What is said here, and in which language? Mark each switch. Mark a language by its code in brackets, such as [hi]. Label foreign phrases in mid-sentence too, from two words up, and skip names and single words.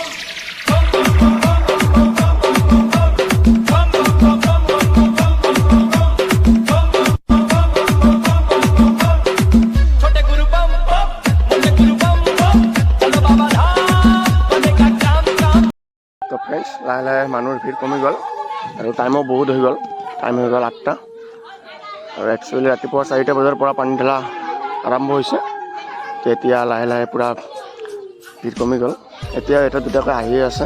[hi] छोटे गुरु बम बम मोटे गुरु बम बम बोलो बाबा धाम बनेगा काम काम। [as] তো ফ্ৰেণ্ডছ লাহে লাহে মানুহৰ ভিৰ কমি গ'ল আৰু টাইমো বহুত হৈ গ'ল। টাইম হৈ গ'ল 8টা। আৰু একচুৱেলি ৰাতিপুৱা 4টা বজাৰ পৰা পানী ঢলা আৰম্ভ হৈছে। তো এতিয়া লাহে লাহে পূৰা ভিৰ কমি গ'ল। এতিয়া এটা দুটাকৈ আহিয়ে আছে।